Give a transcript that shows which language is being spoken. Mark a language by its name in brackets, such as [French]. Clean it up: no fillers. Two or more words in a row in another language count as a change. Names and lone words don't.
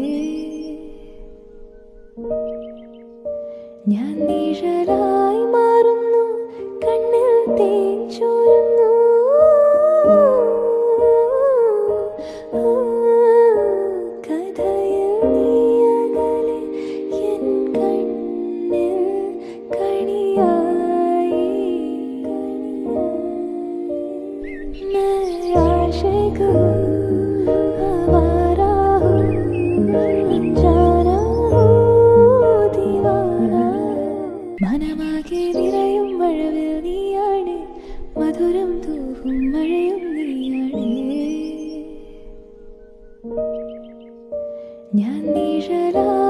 [Malayalam] ഞാൻ നിഴലായി മാറുന്നു, കണ്ണിൽ തേൻ ചോരുന്നു. കഥയിൽ നീ അകലെ എൻ കണ്ണിൽ കണിയായി. [Hindi] मैं आशिक हूँ, आवारा हूँ, अनजाना हूँ, दीवाना. [Malayalam] മനമാകെ നിറയും മഴവിൽ നീയാണ്, മധുരം തൂവും മഴയും നീയാണ്. ഞാൻ നിഴല